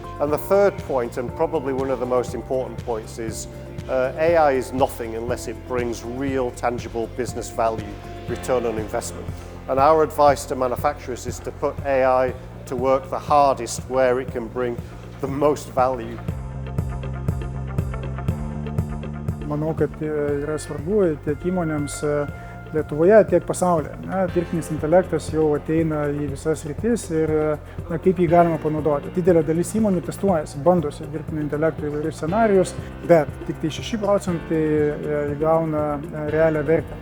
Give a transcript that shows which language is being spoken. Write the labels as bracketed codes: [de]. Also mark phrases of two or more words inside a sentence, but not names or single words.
[en] And the third point, and probably one of the most important points, is AI is nothing unless it brings real, tangible business value, return on investment. And our advice to manufacturers is to put AI to work the hardest where it can bring the most value. [lt] Manau, kad yra svarbu tiek įmonėms Lietuvoje, tiek pasaulyje. Dirbtinis intelektas jau ateina į visas sritis ir kaip jį galima panaudoti. Didelė dalis įmonių testuojasi, bandosi dirbtinio intelekto įvairius scenarijus, bet tik tai 6% įgauna realią vertę.